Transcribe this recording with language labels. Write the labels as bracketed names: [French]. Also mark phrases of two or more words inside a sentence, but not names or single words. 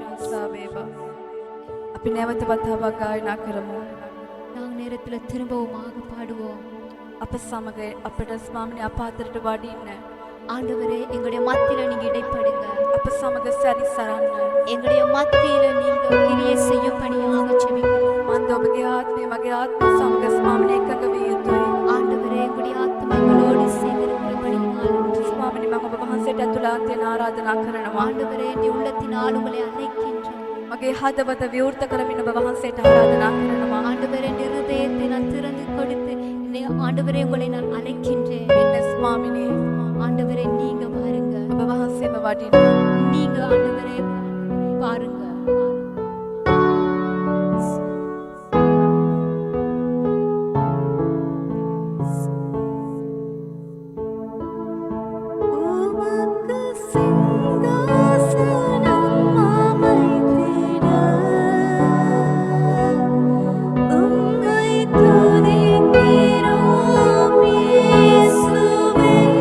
[Sinhala] ආරක්ෂා වේවා. අපි නැවත වතාවක් ගායනා කරමු. [Tamil] நாங்கள் நேரத்தில் திரும்பவுமாக பாடுவோம். [Sinhala] අප සමග අපට ස්වාමිනේ අප අතරට වඩින්න. [Tamil] ஆண்டவரே எங்களுடைய மத்தியில நீங்க இடைப்படுங்க. [Sinhala] අප සමග සැරිසරන්න. [Tamil] எங்களுடைய மத்தியில நீங்க கிரியை செய்யும்படியாக ஜெபிக்கிறோம். [Sinhala] මන්ද ඔබගේ ආත්මය මගේ ආත්මය සමග ස්වාමිනේ එකඟ විය යුතුයි. [Tamil] ஆண்டவரே எங்களுடைய ஆத்மா எங்களோடு சேர்ந்திருக்கிறபடியால் [Sinhala] ස්වාමිනේ මම ඔබ වහන්සේට ඇතුළාන්තයෙන් ආරාධනා කරනවා. [Tamil] ஆண்டவரே என் உள்ளத்தினால் உங்களை அழைக்கின்றேன். [Sinhala] මගේ හදවත විවෘත කරමින් ඔබ වහන්සේට ආරාධනා කරනවා. [Tamil] ஆண்டவரே என் இருதயத்தை நான் திறந்து கொடுத்து ஆண்டவரே உங்களை நான் அழைக்கின்றேன். [Sinhala] මෙන්න ස්වාමිනේ [Tamil] ஆண்டவரே நீங்க பாருங்க. [Sinhala] ඔබ වහන්සේම වඩින්න. [Tamil] நீங்க ஆண்டவரே பாருங்க. உமக்கு சிங்காசனம் அமைத்திட உம்மை துதிக்கிறோம் இயேசுவே.